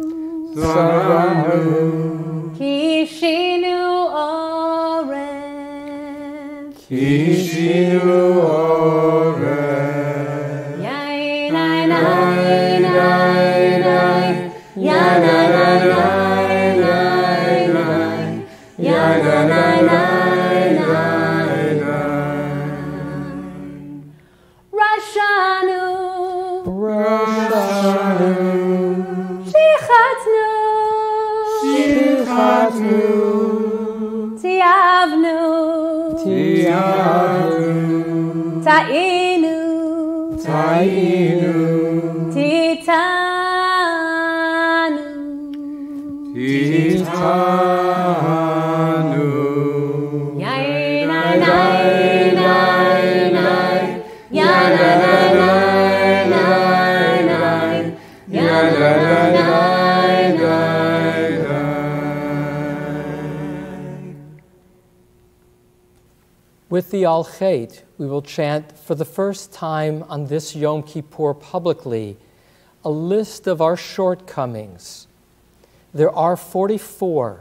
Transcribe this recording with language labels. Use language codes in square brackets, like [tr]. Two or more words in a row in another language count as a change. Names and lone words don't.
[he] קישינו עורף יאי נאי נאי נאי נאי יא נאי נאי נאי נאי נאי יא נאי נאי נאי נאי רשענו שיחתנו תיעבנו טעינו תיתנו יאי נאי נאי נאי נאי יא נאי נאי נאי נאי נאי יא נאי נאי נאי נאי. [en] With the Al Chet, we will chant for the first time on this Yom Kippur publicly a list of our shortcomings. There are 44.